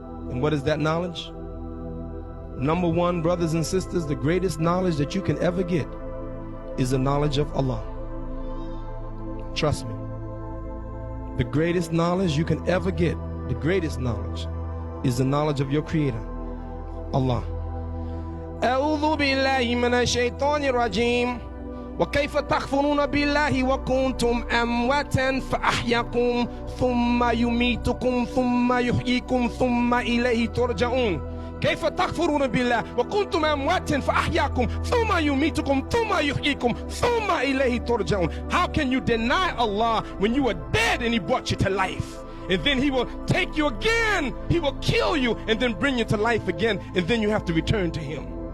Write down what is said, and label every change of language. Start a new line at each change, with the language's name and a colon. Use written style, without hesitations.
English: And what is that knowledge? Number one, brothers and sisters, the greatest knowledge that you can ever get is the knowledge of Allah. Trust me. The greatest knowledge you can ever get, the greatest knowledge, is the knowledge of your Creator, Allah.
Arabic: أعوذ بالله من الشيطان الرجيم وكيف تكفرون بالله وكنتم أمواتا فأحياكم ثم يميتكم ثم يحييكم ثم إليه ترجعون كيف تكفرون بالله وكنتم أموات فأحياكم ثم يميتكم ثم يحييكم ثم إليه ترجعون.
English: How can you deny Allah when you were dead and He brought you to life? And then He will take you again, He will kill you and then bring you to life again, and then you have to return to Him.